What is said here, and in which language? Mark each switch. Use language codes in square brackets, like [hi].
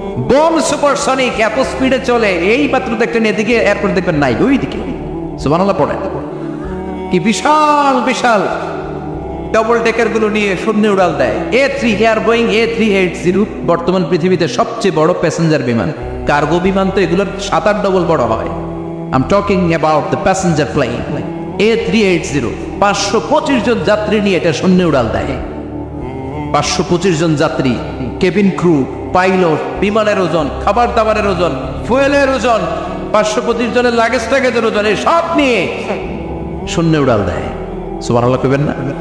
[bn] Bomb supersonic. এত স্পিডে চলে, এই মাত্র দেখলেন এদিকে এয়ারপোর্ট দেখবেন নাই, ওই দিকে। সুবহানাল্লাহ পড়ে। কি বিশাল বিশাল ডবল ডেকার গুলো নিয়ে শূন্য উড়াল দেয়। বোয়িং A380 বর্তমান পৃথিবীতে সবচেয়ে বড় প্যাসেঞ্জার বিমান। কার্গো বিমান তো এগুলোর 7-8 ডবল বড় হয়। [en] I'm talking about the passenger plane A380। [bn] 525 জন যাত্রী নিয়ে এটা শূন্য উড়াল দেয়। 525 জন যাত্রী, কেবিন ক্রু, পাইলট, বিমানের ওজন, খাবার দাবারের ওজন, ফুয়েলের ওজন, 525 জনের লাগেজ টাগেজের ওজন, এই সব নিয়ে শূন্য উড়াল দেয়। সুবহানাল্লাহ কইবেন না?